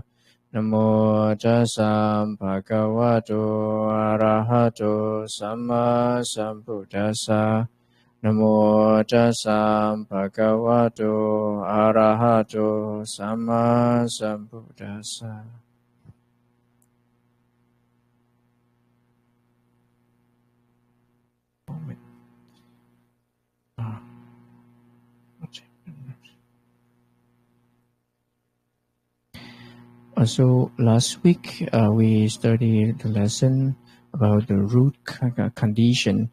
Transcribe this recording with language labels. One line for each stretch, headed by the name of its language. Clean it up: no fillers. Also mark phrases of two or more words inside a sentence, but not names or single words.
Pali: Namo Tassam Bhagavato Arahato Samma Sambuddhassa. Namo Tassam Bhagavato Arahato Samma Sambuddhassa.
English: So last week we studied the lesson about the root condition.